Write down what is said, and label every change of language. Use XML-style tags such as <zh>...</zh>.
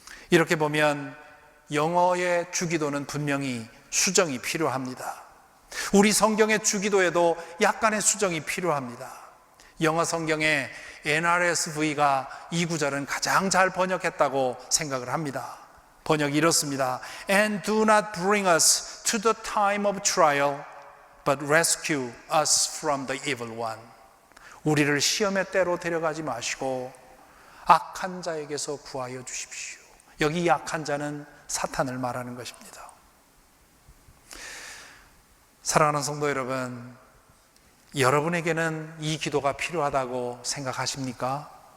<ko>이렇게 보면 영어의 주기도는 분명히 수정이 필요합니다. 우리 성경의 주기도에도 약간의 수정이 필요합니다. 영어 성경의 NRSV가 이 구절은 가장 잘 번역했다고 생각을 합니다. 번역이 이렇습니다.</ko> <en>And do not bring us to the time of trial, but rescue us from the evil one.</en> <ko>우리를 시험의 때로 데려가지 마시고 악한 자에게서 구하여 주십시오. 여기 악한 자는 사탄을 말하는 것입니다. 사랑하는 성도 여러분, 여러분에게는 이 기도가 필요하다고 생각하십니까?</ko>